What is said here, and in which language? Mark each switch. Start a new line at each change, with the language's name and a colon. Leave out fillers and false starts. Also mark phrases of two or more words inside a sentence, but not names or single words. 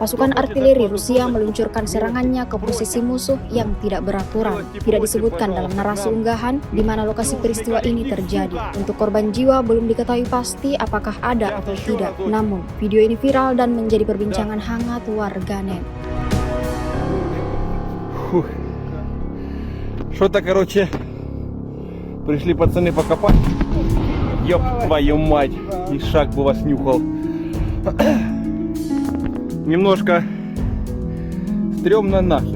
Indonesian: Pasukan artileri Rusia meluncurkan serangannya ke posisi musuh yang tidak beraturan. Tidak disebutkan dalam narasi unggahan di mana lokasi peristiwa ini terjadi. Untuk korban jiwa belum diketahui pasti apakah ada atau tidak. Namun, video ini viral dan menjadi perbincangan hangat warganet.
Russian: Что-то, короче, пришли пацаны покопать. Ёб твою мать. И шаг бы вас нюхал. Немножко стрёмно нахер.